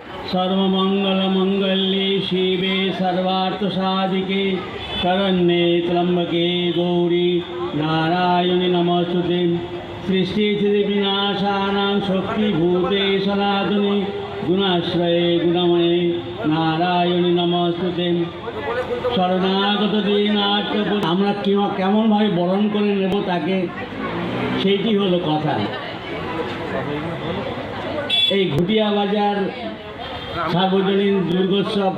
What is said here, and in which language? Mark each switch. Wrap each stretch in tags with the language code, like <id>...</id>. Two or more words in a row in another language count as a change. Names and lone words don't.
<sa>सर्वमङ्गलमङ्गल्ये शिवे सर्वार्थसाधिके शरण्ये त्र्यम्बके गौरी नारायणि नमोस्तुते सृष्टिस्थितिविनाशानां शक्तिभूते सनातने गुणाश्रये गुणमये नारायणि नमोस्तुते শরণাগত দিনার্থ।</sa> <bn>আমরা কেমনভাবে বরণ করে নেব তাকে, সেইটি হলো কথা। এই ঘুটিয়া বাজার সার্বজনীন দুর্গোৎসব</bn>